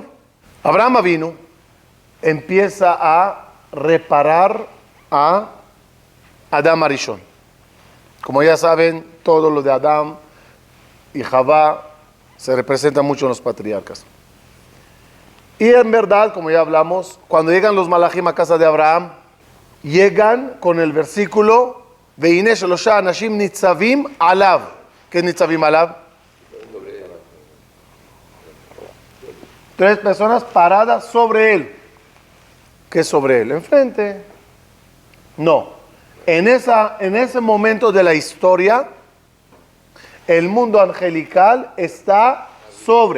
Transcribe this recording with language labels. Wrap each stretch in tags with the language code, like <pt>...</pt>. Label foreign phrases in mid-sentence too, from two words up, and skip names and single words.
<es>Abraham vino, empieza a reparar a Adán Arishon. Como ya saben, todo lo de Adán y Javá se representa mucho en los patriarcas. Y en verdad, como ya hablamos, cuando llegan los malachim a casa de Abraham, llegan con el versículo</es> <he>והנה שלשה אנשים נצבים עליו.</he> <es>¿Qué es</es> <he>נצבים עליו?</he> <es>3 personas paradas sobre él. ¿Qué es sobre él? ¿Enfrente? No. En ese momento de la historia, el mundo angelical está sobre.</es>